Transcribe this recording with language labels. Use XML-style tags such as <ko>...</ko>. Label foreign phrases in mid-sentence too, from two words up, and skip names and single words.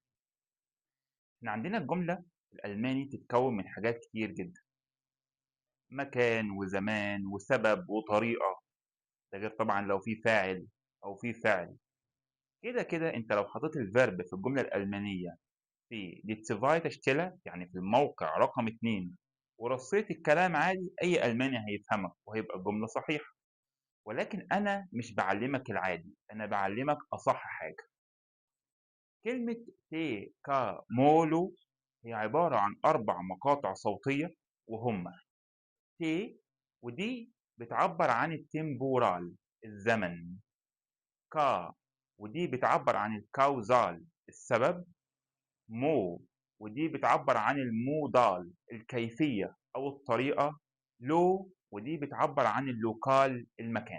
<ar>إحنا عندنا الجملة الألماني تتكوّن من حاجات كتير جدًا، مكان وزمان وسبب وطريقة، ده غير طبعًا لو في فاعل أو في فعل. كده أنت لو حطيت الverb في الجملة الألمانية في</ar> <de>die zweite Stelle</de> <ar>يعني في الموقع رقم 2 ورصيت الكلام عادي، أي ألماني هيفهمك وهيبقى الجملة صحيحة. ولكن أنا مش باعلّمك العادي، أنا باعلّمك أصح حاجة. كلمة تيكامولو هي عبارة عن 4 مقاطع صوتية وهُم ت ودي بتعبّر عن الtemporal الزمن، كا ودي بتعبّر عن الcausal السبب، مو ودي بتعبّر عن الmodal الكيفية أو الطريقة، لو ودي بتعبّر عن الlocal المكان.</ar>